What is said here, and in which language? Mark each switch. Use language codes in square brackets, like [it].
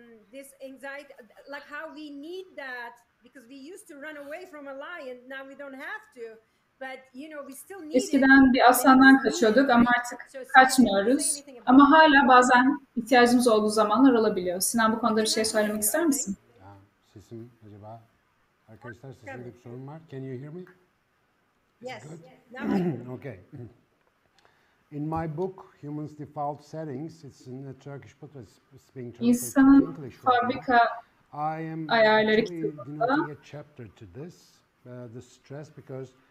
[en] This anxiety, like how we need that, because we used to run away from a lion, now we don't have to. But you know, we still need. [tr] Eskiden bir aslandan kaçıyorduk ama artık kaçmıyoruz. Ama hala bazen ihtiyacımız olduğu zamanlar olabiliyor. Sinan, bu konuda bir şey söylemek ister misin? Sesim acaba? Arkadaşlar, sesimde bir sorun var. [en] Can you hear me? Yes. Okay. In my book, Humans Default Settings, it's in the Turkish book that's being translated [tr] İnsanın [en] to English. [tr] fabrika ayarları kitabında [en] a chapter to this, the stress, because